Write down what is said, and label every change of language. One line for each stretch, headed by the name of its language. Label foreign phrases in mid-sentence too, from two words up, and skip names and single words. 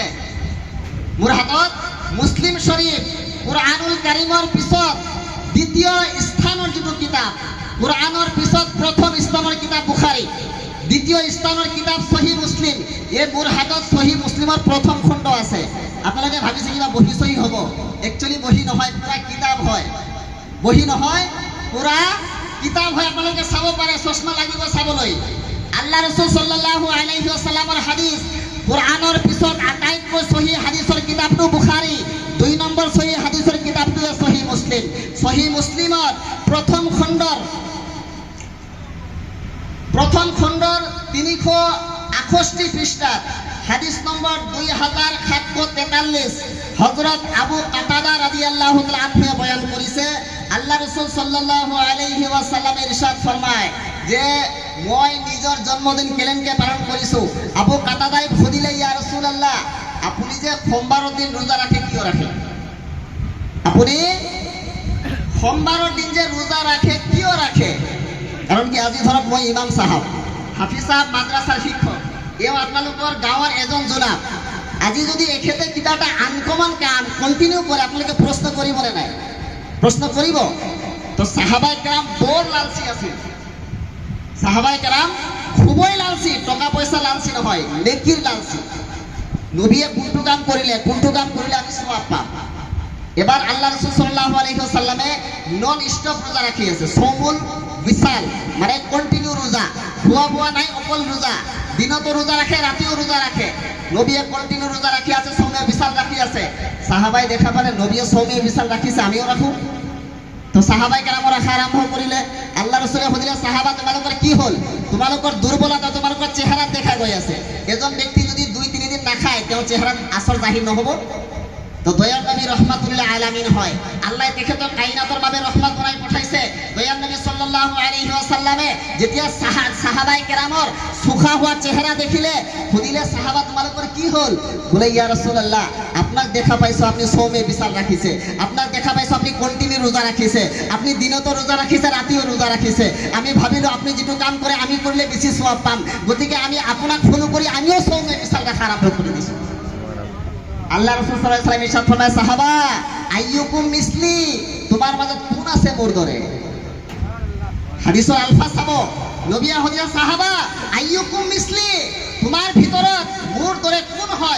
Assamese: মোৰ হাতত মুছলিম শৰীফ, কুরআনুল কারীমৰ পিছত দ্বিতীয় স্থানৰ যিটো কিতাপ, কুরআনৰ পিছত প্ৰথম স্থানৰ কিতাপ বুখাৰী, দ্বিতীয় স্থানৰ কিতাপ সহিহ মুছলিম। এই মোৰ হাতত সহিহ মুছলিমৰ প্ৰথম খণ্ড আছে। আপোনালোকে ভাবিছে কিবা বহি চহি হ'ব, একচুৱেলি বহি নহয়, পুৰা কিতাপ হয়। বহি নহয়, পুৰা কিতাপ হয়। আপোনালোকে চাব পাৰে, চশমা লাগিব চাবলৈ। আল্লাহ রাসূল
Arabic: صلى الله عليه وسلم
Assamese: হাদিস, কুরআনৰ পিছত আটাইতকৈ সহিহ হাদিসৰ কিতাপটো বুখাৰী, 2 নম্বৰ সহিহ হাদিসৰ কিতাপটো সহিহ মুছলিম। সহিহ মুছলিমৰ প্ৰথম খণ্ডৰ 368 পৃষ্ঠাত হাদিস নম্বৰ 2743 হযরত আবু কাতাদা
Arabic: رضي الله تعالى عنه
Assamese: বয়ান কৰিছে। আল্লাহ রাসূল
Arabic: صلى الله عليه وسلم
Assamese: ইরশাদ ফরমায় যে মই নিজৰ জন্মদিন কেলেনকে পালন কৰিছো। আবু কাতাদাই সুধিলে,
Arabic: يا رسول الله,
Assamese: আপুনি যে সোমবাৰৰ দিন ৰোজা ৰাখে কিয় ৰাখে? আপুনি সোমবাৰৰ দিন যে ৰোজা ৰাখে কিয় ৰাখে? কাৰণ কি আজি ধৰক মই ইমাম সাহেব, হাফিজ সাহেব, মাদ্ৰাছাৰ শিক্ষক, এও আপোনালোকৰ গাঁৱৰ এজন জোনাব, আজি যদি এখেতে কিবা এটা আনকমন কাম কন্টিনিউ কৰে আপোনালোকে প্ৰশ্ন কৰিবনে নাই? প্ৰশ্ন কৰিব? তো সাহাবাই কেৰাম বৰ লালচি আছিল। সাহাবাই কেৰাম খুবই লালচি, টকা পইচা লালচি নহয়, নেকিৰ লালচি। নবীয়ে কোনটো কাম কৰিলে আমি সওয়াব পাম। এবার আল্লাহ রাসূল
Arabic: صلى الله عليه وسلم
English: non stop
Assamese: রোজা রাখি আছে,
Arabic: صوم الوصال,
Assamese: মানে কন্টিনিউ রোজা, খোয়া বোয়া নাই, অকল রোজা। দিনতো রোজা রাখে, রাতেও রোজা রাখে। নবীয়ে কন্টিনিউ রোজা রাখি আছে, সৌমে বিশাল রাখি আছে। সাহাবাই দেখা পালে নবীয়ে সৌমে বিশাল রাখিছে, আমিও রাখো। তো সাহাবাই কেরাম রাখা আরম্ভ করিলে। আল্লাহ রসুলে সুধিলে, সাহাবা তোমালোকৰ কি হল? তোমালোকৰ দুর্বলতা, তোমালোকৰ চেহারা দেখা গৈ আছে। এজন ব্যক্তি যদি 2-3 দিন নাখায়, তেওঁৰ চেহারাত আসর জাহির নহব। তো দয়ার নবী
Arabic: رحمة للعالمين
Assamese: হয়, আল্লাহ তেখেতক কাইনাতৰ বাবে ৰহমত বনাই পঠাইছে। দয়ার নবী
Arabic: صلى الله عليه وسلم
Assamese: যেতিয়া সাহাবাই কেরামৰ সুখা হোৱা চেহারা দেখিলে, সুধিলে, সাহাবা তোমালোকৰ কি হল? বলে,
Arabic: يا رسول الله,
Assamese: আপনাক দেখা পাইছো আপনি সৌমে বিশাল রাখিছে, আপনাক দেখা পাইছো আপনি কন্টিনিউ রোজা রাখিছে, আপনি দিনতো রোজা রাখিছে, রাতিও রোজা রাখিছে। আমি ভাবিলো আপনি যেটো কাম করে আমি করলে বেশি সওয়াব পাম, গতিকে আমি আপোনাক ফলো কৰি আমিও সৌমে বিশাল রাখা আরম্ভ করে দিছো। আল্লাহ রাসূল
Arabic: صلى الله عليه وسلم
Assamese: ইরশাদ ফরমায়, সাহাবা
Arabic: أيكم مثلي,
Assamese: তোমার মাজত কোন আছে মোর দরে? হাদিসৰ আলফাজ চাব, নবী হদিয়া, সাহাবা
Arabic: أيكم مثلي,
Assamese: তোমার ভিতৰত মোর দরে কোন হয়?